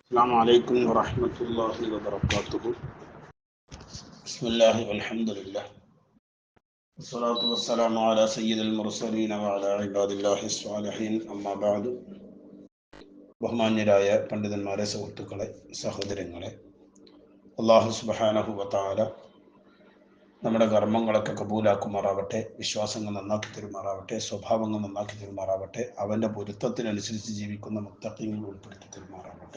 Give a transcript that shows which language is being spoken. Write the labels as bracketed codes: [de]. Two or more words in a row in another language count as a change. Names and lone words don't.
[ar] السلام عليكم ورحمة الله وبركاته. بسم الله والحمد لله والصلاة والسلام على سيد المرسلين وعلى عباد الله الصالحين أما بعد. [ml] ബഹുമാന്യരായ പണ്ഡിതന്മാരെ, സുഹൃത്തുക്കളെ, സഹോദരങ്ങളെ, [ar] الله سبحانه وتعالى [ml] നമ്മുടെ കർമ്മങ്ങളൊക്കെ കബൂലാക്കുമാറാവട്ടെ, വിശ്വാസങ്ങൾ നന്നാക്കി തരുമാറാവട്ടെ, സ്വഭാവങ്ങൾ നന്നാക്കി തരുമാറാവട്ടെ, അവൻ്റെ പൊരുത്തത്തിനനുസരിച്ച് ജീവിക്കുന്ന മുത്തഖീങ്ങളിൽ ഉൾപ്പെടുത്തി തരുമാറാവട്ടെ.